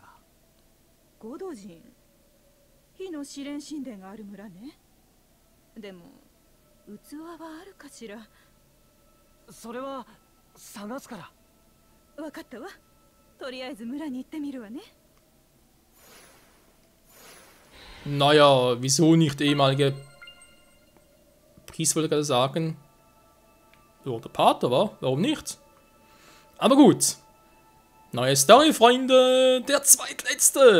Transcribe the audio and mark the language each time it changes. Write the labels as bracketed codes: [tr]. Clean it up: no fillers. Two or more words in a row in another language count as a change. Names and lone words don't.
[ja] ゴドジン、火の試練神殿がある村ね。でも器はあるかしら。それは探すから。分かったわ。とりあえず村に行ってみるわね。 [de] Naja, wieso nicht ehemalige Priester, wollte ich gerade sagen. Ja, der Pater, wa? Warum nicht? Aber gut. Neue Story, Freunde. Der zweitletzte.